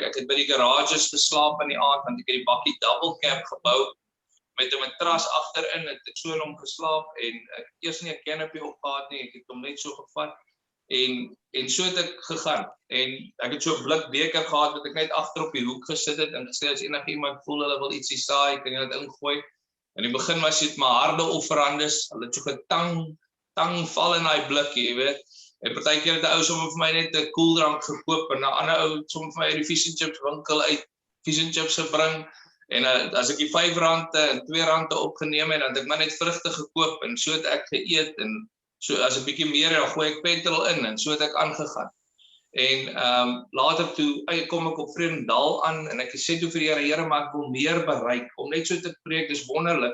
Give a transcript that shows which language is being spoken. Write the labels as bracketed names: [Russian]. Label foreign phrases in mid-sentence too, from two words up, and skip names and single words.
[Afrikaans] Ek het by die garages geslaap in die aand want ek het die bakkie [English] double cab [Afrikaans] gebou met 'n matras agterin, het ek so in hom geslaap en ek het eers nie 'n canopy opgehad nie, ek het hom net so gevat en so het ek gegaan en ek het so 'n blik beker gehad wat ek net agter op die hoek gesit het en gesê as enige iemand voel hulle wil ietsie saai, kan jy dit ingooi. In die begin was dit maar harde offerandes, hulle het so getang val in daai blikkie, jy weet. En partykeer het 'n ou sommer vir my net 'n koeldrank gekoop en 'n ander ou sommer vir my uit die [English] fish and chips [Afrikaans] winkel uit [English] fish and chips [Afrikaans] gebring. En as ek die R5 en R2 opgeneem het, dan het ek maar net vrugte gekoop en so het ek geëet en so as 'n bietjie meer dan gooi ek petrol in en so het ek aangegaan. En later toe kom ek op Vredendal aan en ek sê toe vir die Here, maar ek wil meer bereik om net so te preek, dis wonderlik.